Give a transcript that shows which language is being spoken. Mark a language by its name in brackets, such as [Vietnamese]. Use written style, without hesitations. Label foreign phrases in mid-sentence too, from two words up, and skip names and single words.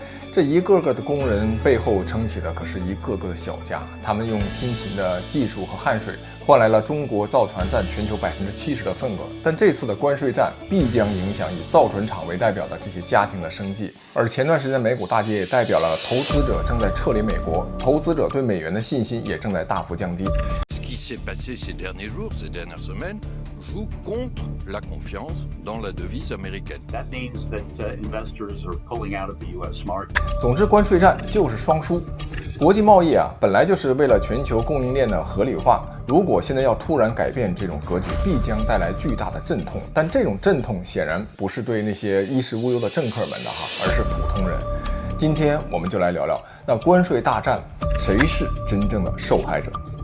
[Chinese] 这一个个的工人背后撑起的可是一个个的小家，他们用辛勤的技术和汗水换来了中国造船占全球70%的份额。但这次的关税战必将影响以造船厂为代表的这些家庭的生计。而前段时间美股大跌也代表了投资者正在撤离美国，投资者对美元的信心也正在大幅降低。 [French] s'est passé ces derniers jours, ces dernières semaines, joue contre la confiance dans la devise américaine. [English] That means that investors are pulling out of the U.S. market. [Chinese] 总之，关税战就是双输。国际贸易本来就是为了全球供应链的合理化。如果现在要突然改变这种格局，必将带来巨大的阵痛。但这种阵痛显然不是对那些衣食无忧的政客们的而是普通人。今天我们就来聊聊，那关税大战谁是真正的受害者？